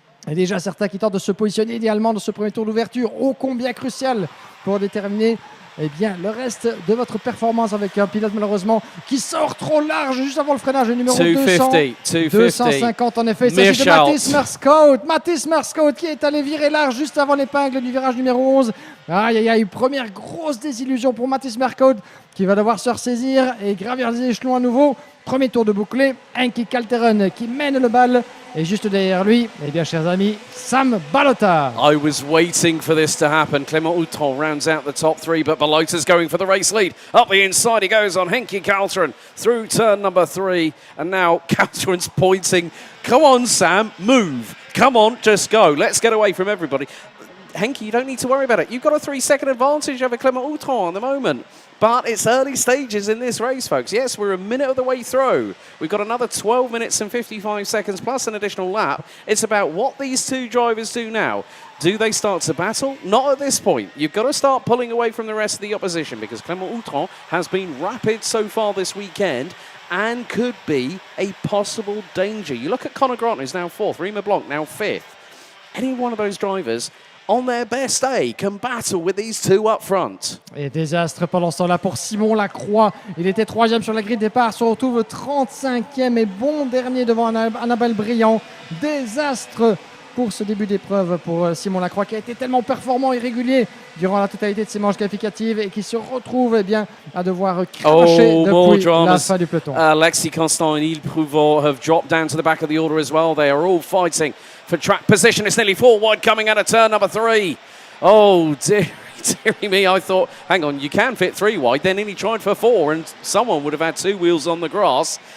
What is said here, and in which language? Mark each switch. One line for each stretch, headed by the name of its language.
French: Et déjà certains qui tentent de se positionner idéalement dans ce premier tour d'ouverture, ô combien crucial pour déterminer bien le reste de votre performance avec un pilote malheureusement qui sort trop large juste avant le freinage, le numéro 250 en effet. Il s'agit de Mathis Merscout qui est allé virer large juste avant l'épingle du virage numéro 11. Aïe aïe aïe, première grosse désillusion pour Mathis Merscout qui va devoir se ressaisir et gravir les échelons à nouveau. Premier tour de bouclé, Henkie Kalteren qui mène le bal. Et juste derrière lui, eh bien, chers amis, Sam Balota.
English: I was waiting for this to happen. Clément Houton rounds out the top 3, but Balota's going for the race lead. Up the inside he goes on Henkie Kalteren through turn number 3. And now Kalteren's pointing. Come on, Sam, move. Come on, just go. Let's get away from everybody. Henkie, you don't need to worry about it. You've got a 3-second advantage over Clément Houton at the moment. But it's early stages in this race, folks. Yes, we're a minute of the way through. We've got another 12 minutes and 55 seconds plus an additional lap. It's about what these two drivers do now. Do they start to battle? Not at this point. You've got to start pulling away from the rest of the opposition because Clément Houton has been rapid so far this weekend and could be a possible danger. You look at Connor Grant, who's now 4th. Rima Blanc, now 5th. Any one of those drivers on their best day can battle with these two up front.
French: Et désastre pendant ce temps-là pour Simon Lacroix. Il était 3e sur la grille de départ, se retrouve 35e et bon dernier devant Annabelle Briand. Désastre pour ce début d'épreuve pour Simon Lacroix qui a été tellement performant et régulier durant la totalité de ses manches qualificatives et qui se retrouve eh bien, à devoir cracher depuis la fin du peloton.
English: Alexis Constant and Il Prouveau have dropped down to the back of the order as well. They are all fighting for track position. It's nearly 4 wide coming out of turn number 3. Oh dear. Deary me, I thought, hang on, you can fit 3 wide, then he tried for 4, and someone would have had 2 wheels on the grass.